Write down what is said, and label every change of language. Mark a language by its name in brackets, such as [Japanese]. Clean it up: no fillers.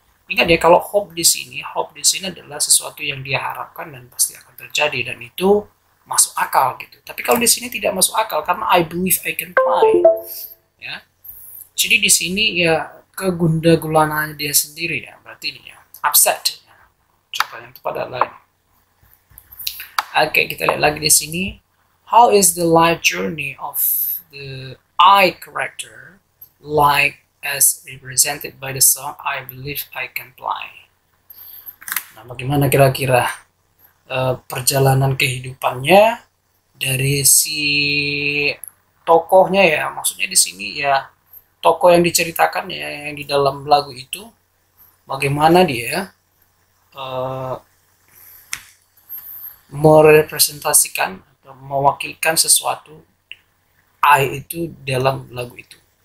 [Indonesian] Ingat ya, kalau hope di sini adalah sesuatu yang dia harapkan dan pasti akan terjadi, dan itu masuk akal gitu. Tapi kalau di sini tidak masuk akal karena [English] I believe I can fly. [Indonesian] Ya. Jadi di sini ya kegundah-gulanaan dia sendiri ya, berarti ini ya upset. Ya. Contoh yang tepat adalah ini. Oke, kita lihat lagi di sini. [English] How is the life journey of the I character like as represented by the song I Believe I Can Fly? [Indonesian] Nah, bagaimana kira-kira perjalanan kehidupannya dari si tokohnya ya? Maksudnya di sini ya tokoh yang diceritakan ya yang di dalam lagu itu, bagaimana dia merepresentasikan atau mewakilkan sesuatu I itu dalam lagu itu.